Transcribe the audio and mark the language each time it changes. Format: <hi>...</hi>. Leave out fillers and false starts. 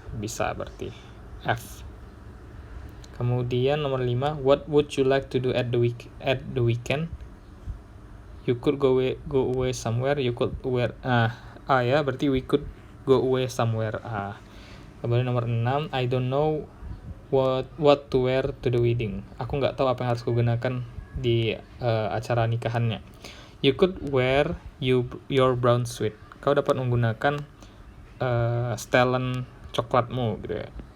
<id>Bisa berarti F. Kemudian nomor 5,</id> <en>what would you like to do at the weekend? You could go away somewhere. You could wear</en> <id>ya, berarti</id> <en>we could go away somewhere.</en> <id>Kemudian nomor 6,</id> <en>I don't know what to wear to the wedding.</en> <id>Aku nggak tahu apa yang harus kugunakan di acara nikahannya.</id> <en>You could wear your brown suit.</en> <id>Kau dapat menggunakan setelan coklatmu gitu ya.</id>